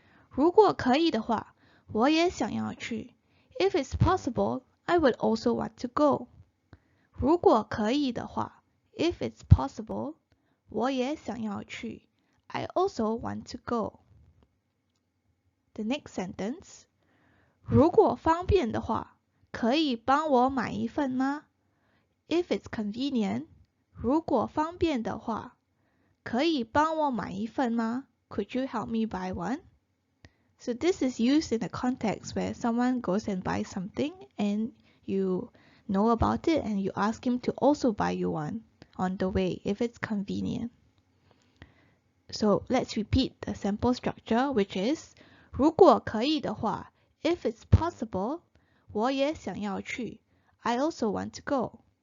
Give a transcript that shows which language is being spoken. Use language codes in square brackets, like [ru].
[zh] 如果可以的话我也想要去 [en] If it's possible, I would also want to go. [zh] 如果可以的话 [en] If it's possible, [zh] 我也想要去 [en] I also want to go. The next sentence. [zh] 如果方便的话可以帮我买一份吗 [en] If it's convenient, [zh] 如果方便的话可以帮我买一份吗 [en] Could you help me buy one? So this is used in a context where someone goes and buys something and you know about it and you ask him to also buy you one on the way if it's convenient. So let's repeat the sample structure, which is [zh] 如果可以的话 [en] if it's possible, [zh] 我也想要去 [en] I also want to go.